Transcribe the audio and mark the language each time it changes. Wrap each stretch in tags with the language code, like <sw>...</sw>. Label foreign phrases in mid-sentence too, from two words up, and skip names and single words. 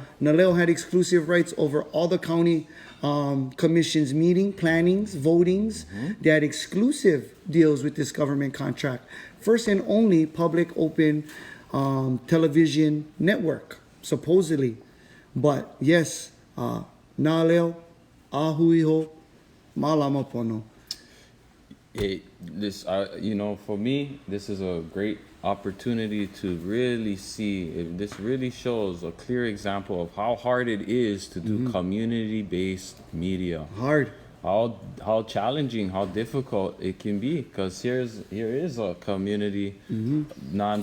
<en>Na'aleo had exclusive rights over all the county commissions meeting, plannings, votings. They had exclusive deals with this government contract. First and only public open television network, supposedly. But yes,</en> <haw>Na'aleo, ahuiho, malama pono.</haw> <en>For me, this is a great opportunity to really see if this really shows a clear example of how hard it is to do community-based media. Hard. How challenging, how difficult it can be, because here is a community non-profit.</en>